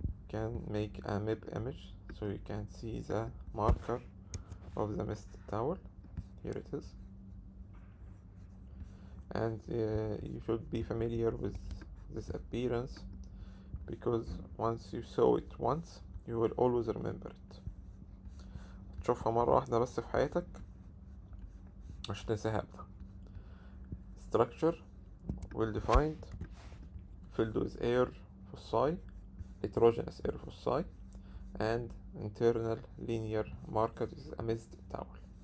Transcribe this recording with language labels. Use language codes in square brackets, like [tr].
[en] You can make a MIP image so you can see the marker of the missed towel. Here it is. And you should be familiar with this appearance, because once you saw it once you will always remember it. [ar] تشوفها مرة واحدة بس في حياتك مش تنساها أبدا. [en] Structure well defined, filled with air foci, heterogeneous air foci, and internal linear marker is a missed towel.